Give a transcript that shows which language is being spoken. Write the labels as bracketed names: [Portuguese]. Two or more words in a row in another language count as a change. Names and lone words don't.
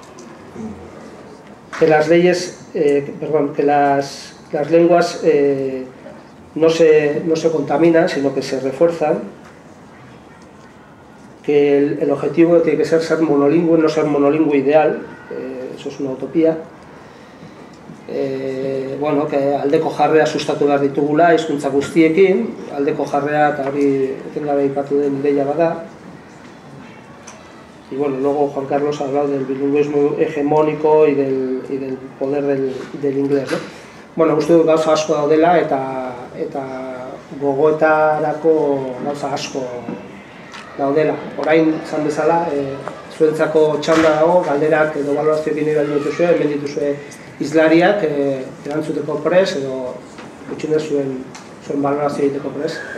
[Spanish] que las leyes, que las lenguas no se contaminan, sino que se refuerzan, que el objetivo tiene que ser monolingüe, no ser monolingüe ideal, eso es una utopía. [Basque] Bueno, que aldeko jarrea sustatu behar ditugula hizkuntza guztiekin, aldeko jarrea eta hori etengabe aipatu den ideia bada. [Spanish] Y bueno, luego Juan Carlos ha hablado del bilingüismo hegemónico y del poder del inglés, ¿no? [Basque] Bueno, uste dut gauza asko daudela eta gogoetarako gauza asko daudela. Orain, esan bezala, zuentzako txanda dago, galderak edo balorazioekin ibali dituzue, hemen dituzue hizlariak erantzuteko prest edo gutxienez zuen balorazio egiteko prest.